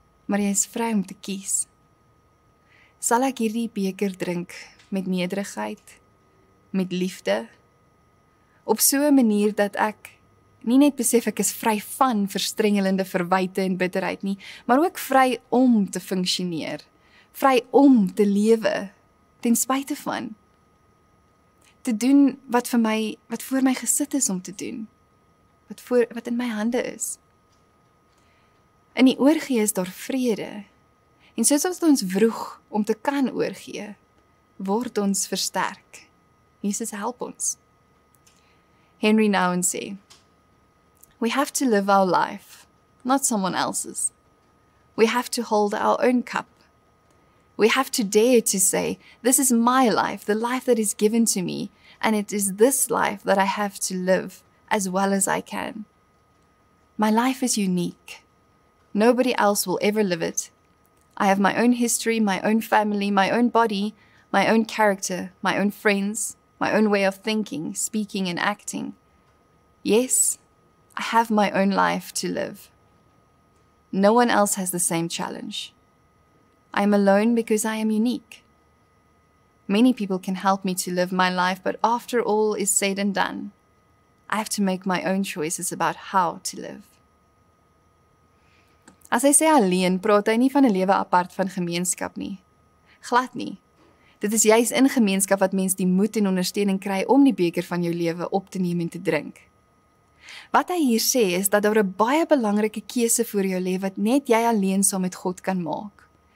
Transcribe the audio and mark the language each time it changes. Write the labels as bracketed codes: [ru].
[af] Maar jy is vry om te kies. Sal ek hierdie beker drink met nederigheid, met liefde, op so 'n manier dat ek nie net besef ek is vry van verstrengelende verwyte en bitterheid nie, maar ook vry om te funksioneer, vry om te lewe, ten spyte van, te doen wat voor my gesit is om te doen, wat in my hande is. In die oorgee is daar vrede, en soos wat ons vroeg om te kan oorgee, word ons versterk. Jesus help ons. [en] Henry Nouwen sê, "We have to live our life, not someone else's. We have to hold our own cup. We have to dare to say, this is my life, the life that is given to me, and it is this life that I have to live as well as I can. My life is unique. Nobody else will ever live it. I have my own history, my own family, my own body, my own character, my own friends, my own way of thinking, speaking, and acting. Yes, I have my own life to live. No one else has the same challenge. I am alone because I am unique. Many people can help me to live my life, but after all is said and done, I have to make my own choices about how to live." [af] As hy sê alleen, praat hy nie van 'n lewe apart van gemeenskap nie. Glad nie. Dit is juis in gemeenskap wat mens die moed en ondersteuning kry om die beker van jou lewe op te neem en te drink. Wat hy hier sê is dat daar 'n baie belangrike keuse voor jou lê wat net jy alleen saam met God kan maak.